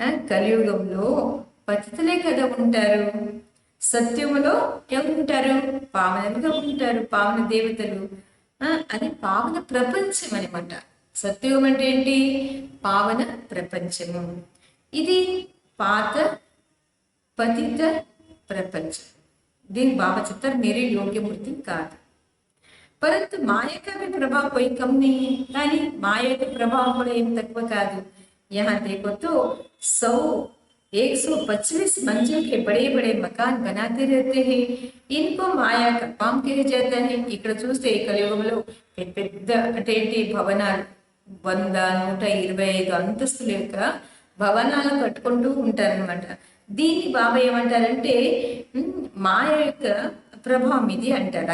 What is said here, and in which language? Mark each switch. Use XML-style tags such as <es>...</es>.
<te>కలియుగంలో పతితులే కదా ఉంటారు, సత్యములో ఎవరు ఉంటారు, పావనలుగా ఉంటారు, పావన దేవతలు. అది పావన ప్రపంచం అనమాట. సత్యుగం అంటే ఏంటి, పావన ప్రపంచము. ఇది పాత పతిత ప్రపంచం. దీని బాబా చెప్తారు</te> <hi>मेरे योग्यमूर्ति</hi> <te>కాదు.</te> <hi>परंतु माया का भी प्रभाव कोई कम नहीं है.</hi> <te>కానీ మాయ యొక్క ప్రభావం కూడా ఏం తక్కువ కాదు.</te> <hi>यहाँ देखो तो 125 मंजिल के बड़े बड़े मकान बनाते रहते हैं. इनको माया का काम कहा जाता है.</hi> <te>ఇక్కడ చూస్తే ఈ కలియుగంలో పెద్ద అంటే ఏంటి భవనాలు 100-125 అంతస్తుల యొక్క భవనాలు కట్టుకుంటూ ఉంటారనమాట. దీన్ని బాబా ఏమంటారంటే మాయ యొక్క ప్రభావం ఇది అంటారు.</te>